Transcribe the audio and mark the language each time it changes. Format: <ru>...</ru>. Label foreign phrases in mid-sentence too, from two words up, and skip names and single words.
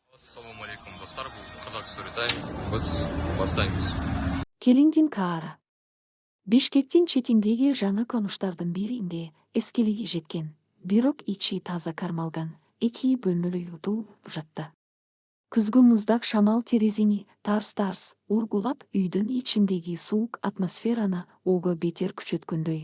<uz>Assalomu alaykum do'stlar, bu Qozaq Story Time. Biz boshlaymiz.</uz> <ky>Келиндин Каара. Бишкектин четиндеги жаңы конуштардын биринде эскилиги жеткен, бирок ичи таза кармалган, 2 бөлмөлүү үй жатты. Күзгү муздак шамал терезени тарс-тарс ургулап, үйдүн ичиндеги суук атмосфераны ого бетер күчөткөндөй.</ky>